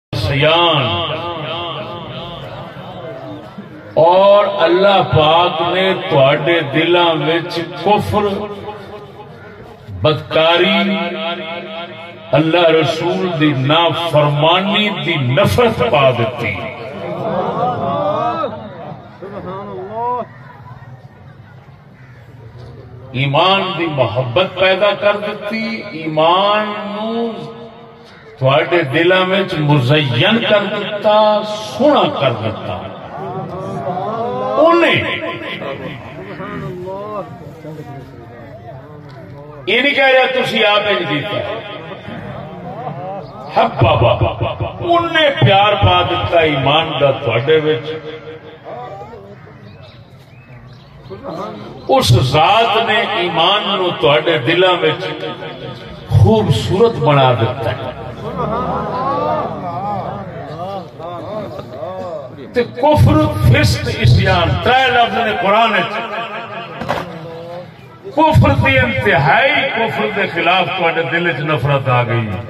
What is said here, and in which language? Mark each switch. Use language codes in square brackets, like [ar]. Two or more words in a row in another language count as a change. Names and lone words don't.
[pa] عصیان، اور اللہ پاک نے تواڈے دلاں وچ کفر، بدکاری، اللہ رسول دی نافرمانی دی نفرت پا دیتی. ایمان دی محبت پیدا کر دیتی، ایمان نو تواڈے دلاں وچ مزین کر دیتا، سونا کر دیتا. انہیں یہ نہیں کہہ رہا تسی آپ انج کیتا، حبابا انہیں پیار پا دیتا ایمان دا تواڈے وچ. اس ذات نے ایمان نو تواڈے دلاں وچ خوبصورت بنا دیتا ہے. تے کفر، فسق، عصیان، ترے لفظ نے قرآن کفر دی انتہائی کفر دے خلاف تواڈے دل وچ نفرت آ گئی.